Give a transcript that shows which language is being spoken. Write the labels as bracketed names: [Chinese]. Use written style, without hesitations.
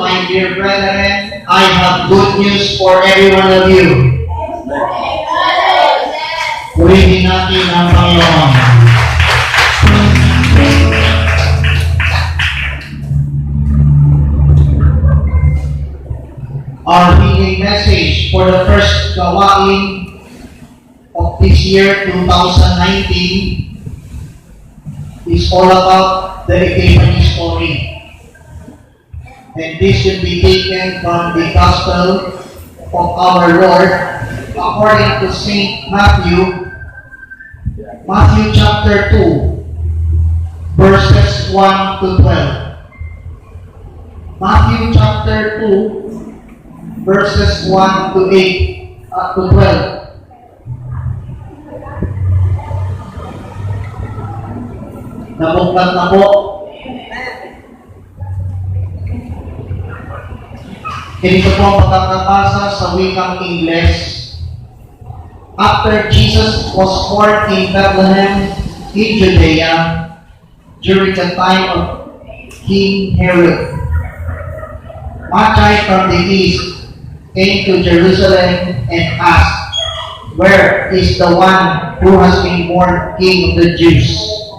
[English] dear brethren, I have good news for every one of you. [Filipino] Purihin natin ang Panginoon. [English] Our reading message for the first gawain of this year, 2019, is all about the Epiphany story. And this will be taken from the Gospel of our Lord according to St. Matthew, Matthew chapter 2, verses 1 to 12. Matthew chapter 2, verses 1 to 8 to 12. [Filipino] Nabuklat na po. Ganito po ang pagkakabasa sa wikang Ingles. [English] After Jesus was born in Bethlehem in Judea during the time of King Herod, Magi from the east came to Jerusalem and asked, "Where is the one who has been born King of the Jews?